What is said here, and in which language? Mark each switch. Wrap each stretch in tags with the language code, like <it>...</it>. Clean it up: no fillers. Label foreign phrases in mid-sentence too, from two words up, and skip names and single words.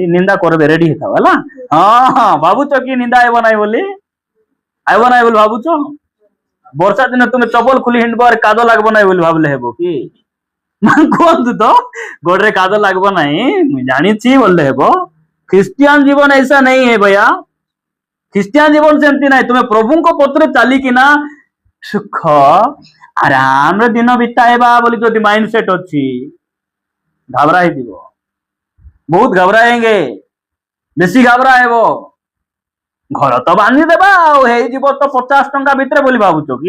<or>ନିନ୍ଦା କରିବେ ରେଡି ହେଇଥାଉ ହେଲା। ଭାବୁଛ କି ନିନ୍ଦା ଆଇବ ନାହିଁ ବୋଲି? ଆଇବ ନାହିଁ ବୋଲି ଭାବୁଛ? ବର୍ଷା ଦିନେ ତୁମେ ଚପଲ ଖୋଲି ହିଣ୍ଡବ ଆରେ କାଦ ଲାଗବ ନାହିଁ ବୋଲି ଭାବିଲେ ହେବ କି? କୁହନ୍ତୁ ତ, ଗୋଡରେ କାଦ ଲାଗବ ନାହିଁ ମୁଁ ଜାଣିଛି ବୋଲେ ହେବ? ଖ୍ରୀଷ୍ଟିଆନ ଜୀବନ</or> <hi>ऐसा नहीं है भैया।</hi> <or>ଖ୍ରୀଷ୍ଟିଆନ ଜୀବନ ସେମିତି ନାହିଁ। ତୁମେ ପ୍ରଭୁଙ୍କ ପଥରେ ଚାଲିକିନା ସୁଖ ଆରାମରେ ଦିନ ବିତାଇବା ବୋଲି ଯଦି</or> <en>mind set</en> <or>ଅଛି, ଘାବରା ହେଇଯିବ। ବହୁତ ଘାବରାଏଙ୍ଗେ, ବେଶୀ ଘାବରା ହେବ। ଘର ତ ବାନ୍ଧିଦେବା ଆଉ ହେଇଯିବ ତ 50 ଟଙ୍କା ଭିତରେ ବୋଲି ଭାବୁଛ କି?</or>